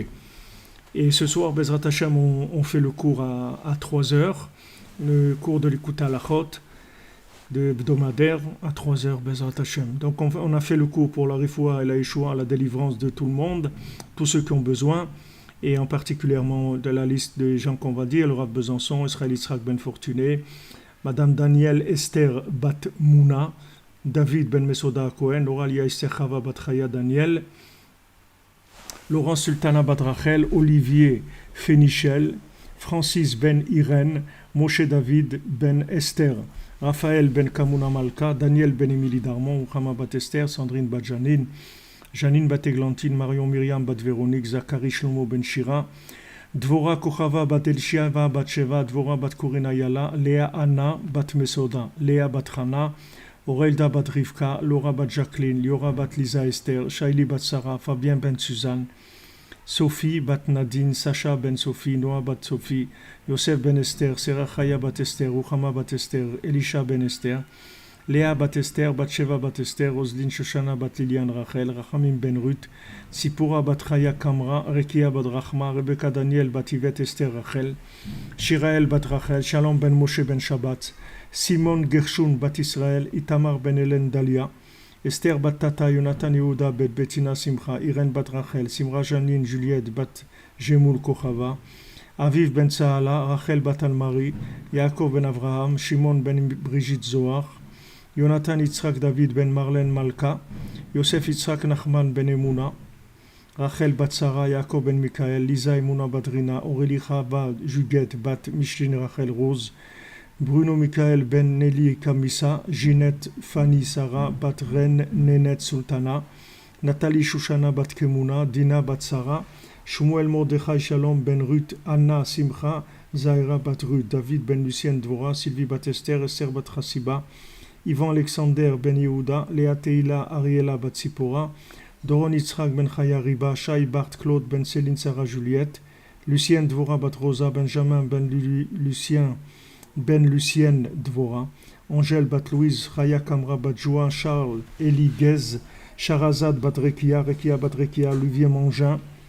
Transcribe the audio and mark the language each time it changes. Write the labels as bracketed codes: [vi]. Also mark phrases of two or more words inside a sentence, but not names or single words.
[fr] Et ce soir, [he] בעזרת השם, [fr] on fait le cours à 3h, le cours de l'écoute à la chôte, de hebdomadaire, à 3h, [he] בעזרת השם. [fr] Donc on a fait le cours pour la Rifoua et la Yeshua, la délivrance de tout le monde, tous ceux qui ont besoin, et en particulièrement de la liste des gens qu'on va dire, le Rav Besançon, Israël Yitzhak Ben Fortuné, Madame Danielle Esther Bat Mouna, David Ben Mesoda Cohen, Auralia Esther Chava Bat Chaya Daniel, Laurent Sultana Bat Rachel, Olivier Fénichel, Francis Ben Irène, Moshe David Ben Esther, Raphaël Ben Kamuna Malka, Daniel Ben Émilie Darmon, Ouchama Bat Esther, Sandrine Bat Janine, Janine Bat Églantine, Marion Myriam Bat Véronique, Zachary Shlomo Ben Shira, Dvora Kochava Bat Elshiava Bat Sheva, Dvora Bat Korina Yala, Léa Anna Bat Mesoda, Léa Bat Hana, Aurelda Bat Rivka, Laura Bat Jacqueline, Liora Bat Lisa Esther, Shaili Bat Sarah, Fabien Ben Suzanne, Sophie Bat Nadine, Sacha Ben Sophie, Noah Bat Sophie, Yosef Ben Esther, Serachaya Bat Esther, Ruchama Bat Esther, Elisha Ben Esther, Léa Bat Esther, Bat Sheva Bat Esther, Roslyn Shoshana Bat Liliane Rachel, Rachamim Ben Ruth, Sipura Bat Chaya Kamra, Rekia Bat Rachma, Rebecca Daniel Bat Yvette Esther Rachel, Shirael Bat Rachel, Shalom Ben Moshe Ben Shabbat, Simon Gershon Bat Israël, Itamar Ben Hélène Dalia, Esther Bat Tata, Jonathan Yehuda Bet Bettina Simcha, Irène Bat Rachel, Simra Janine Juliette Bat Jemoul Kochava, Aviv Ben Sahala, Rachel Bat Almari, Yaakov Ben Avraham, Shimon Ben Brigitte Zohar, Jonathan Yitzhak David Ben Marlène Malka, Yosef Yitzhak Nachman Ben Emouna, Rachel Bat Sarah, Yaakov Ben Mikael, Lisa Emouna Bat Rina, Aurélie Chava Juliette Bat Micheline Rachel Rose, Bruno Michael Ben Nelly Kamissa, Ginette Fanny Sarah Bat Ren Nenet Sultana, Nathalie Shushana Bat Kemuna, Dina Bat Sarah, Shmuel Mordechai Shalom Ben Ruth, Anna Simcha, Zaira Bat Ruth, David Ben Lucien Dvora, Sylvie Bat Esther, Esther Bat Chassiba, Yvan Alexander Ben Yehuda, Léa Teila Ariela Bat Sipora, Doron Yitzhak Ben Chaya Riba, Shai Bart Claude Ben Céline Sarah Juliette, Lucien Dvora Bat Rosa, Benjamin Ben Lucien Ben Lucienne Dvora, Angèle Bat Louise, Chaya Kamra Bat Joa, Charles Eli Gez, Sharazad Bat Rekia, Rekia Bat Rekia, Olivier Mangin,